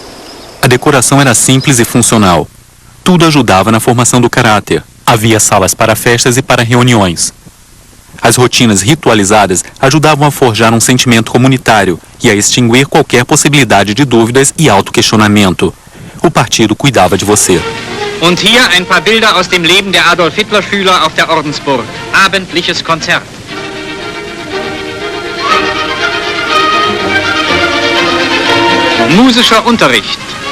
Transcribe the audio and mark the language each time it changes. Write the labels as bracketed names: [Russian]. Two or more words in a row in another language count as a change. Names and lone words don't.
[Portuguese] A decoração era simples e funcional. Tudo ajudava na formação do caráter. Havia salas para festas e para reuniões. As rotinas ritualizadas ajudavam a forjar um sentimento comunitário e a extinguir qualquer possibilidade de dúvidas e autoquestionamento. O partido cuidava de você. [German] Und hier ein paar Bilder aus dem Leben der Adolf Hitler Schüler auf der Ordensburg. Abendliches Konzert. Musischer Unterricht.